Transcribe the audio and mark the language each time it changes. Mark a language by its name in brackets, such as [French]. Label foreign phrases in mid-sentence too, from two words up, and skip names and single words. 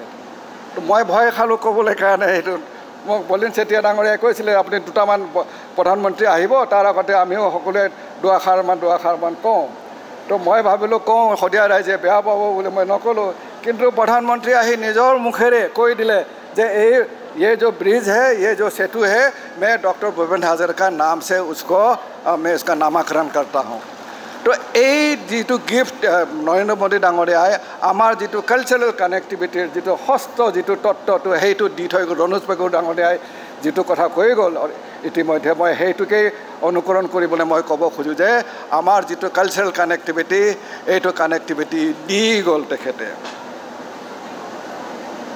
[Assamese] তো মই ভয় খালোঁ ক'বলৈ কাৰণে। সেইটো মোক বলিন চেতিয়া ডাঙৰীয়াই কৈছিলে, আপুনি 2টামান প্ৰধানমন্ত্ৰী আহিব, তাৰ আগতে আমিও সকলোৱে দুআষাৰমান কওঁ। তো মই ভাবিলোঁ কওঁ, শদিয়া ৰাইজে বেয়া পাব বুলি মই নক'লোঁ। কিন্তু প্ৰধানমন্ত্ৰী আহি নিজৰ মুখেৰে কৈ দিলে যে [Hindi] ये जो ब्रिज है, ये जो सेतु है, मैं डॉक्टर भूपेन हाजरिका नाम से मैं इसका नामकरण करता हूँ। [Assamese] तो এই যিটো গিফ্ট নৰেন্দ্ৰ মোদী ডাঙৰীয়াই আমাৰ যিটো [English] cultural connectivity [Assamese] যিটো ষষ্ঠ যিটো তত্ত্বটো সেইটো দি থৈ গ'ল। ৰনোজ পেগুৰ ডাঙৰীয়াই যিটো কথা কৈ গ'ল ইতিমধ্যে, মই সেইটোকেই অনুকৰণ কৰিবলৈ মই ক'ব খোজোঁ যে আমাৰ যিটো [English] cultural connectivity, [Assamese] এইটো কানেক্টিভিটি দি গ'ল তেখেতে।